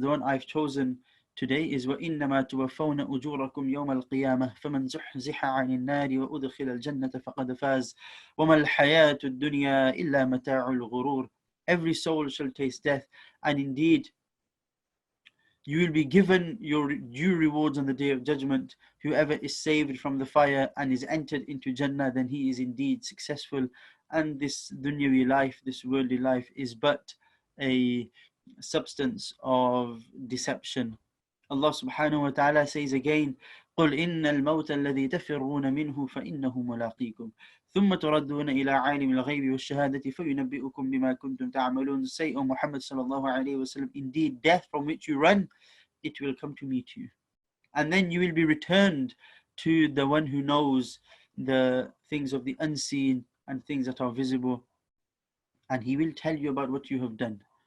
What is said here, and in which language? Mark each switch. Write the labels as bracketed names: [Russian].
[English] The one I've chosen today is [Arabic] وَإِنَّمَا تُوَفَّوْنَ أُجُورَكُمْ يَوْمَ الْقِيَامَةِ فَمَنْ زُحْزِحَ عَنِ النَّارِ وَأُدْخِلَ الْجَنَّةَ فَقَدْ فَازَ وَمَا الْحَيَاةُ الدُّنْيَا إِلَّا مَتَاعُ الْغُرُورِ. [English] Every soul shall taste death, and indeed you will be given your due rewards on the Day of Judgment. Whoever is saved from the fire and is entered into Jannah, then he is indeed successful. And this dunyawi life, this worldly life, is but a substance of deception. [Arabic] Allah subhanahu wa ta'ala [English] says again, [Arabic] قُلْ إِنَّ الْمَوْتَ الَّذِي تَفِرُّونَ مِنْهُ فَإِنَّهُ مُلَاقِيكُمْ ثُمَّ تُرَدُّونَ إِلَىٰ عَالِمِ الْغَيْبِ وَالشَّهَادَةِ فَيُنَبِّئُكُمْ بِمَا كُنْتُمْ تَعْمَلُونَ. [English] Say, O Muhammad sallallahu alayhi wa sallam, indeed death from which you run, it will come to meet you. And then you will be returned to the one who knows the things of the unseen and things that are visible, and he will tell you about what you have done.